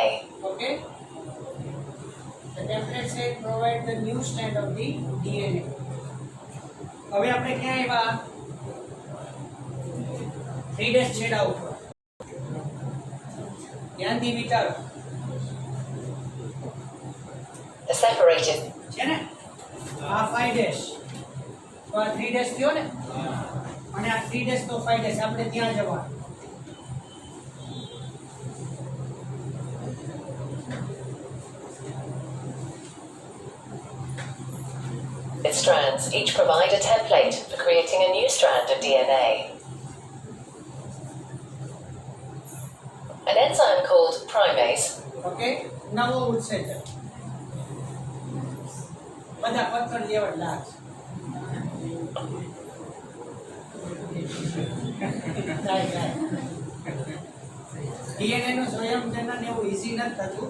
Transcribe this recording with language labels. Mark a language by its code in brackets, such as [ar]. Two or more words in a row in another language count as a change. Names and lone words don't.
[en] Okay. The template set provide the new strand of the DNA. [gu] હવે આપણે ક્યાં આવ્યા? 3' છેડા ઉપર. ધ્યાનથી વિચારો. [en] The separated [gu] છે ને આ 5' તો આ 3' થયો ને અને આ 3' તો 5' આપણે ત્યાં જવાનું. [en] its strands each provide a template for creating a new strand of DNA. An enzyme called primase [gu] ઓકે, નવો ઉત્સેચક. બધા પથ્થર જેવા જ લાગશે. ડીએનએ નું સ્વયંજનન એવું ઈઝી નથી થતું.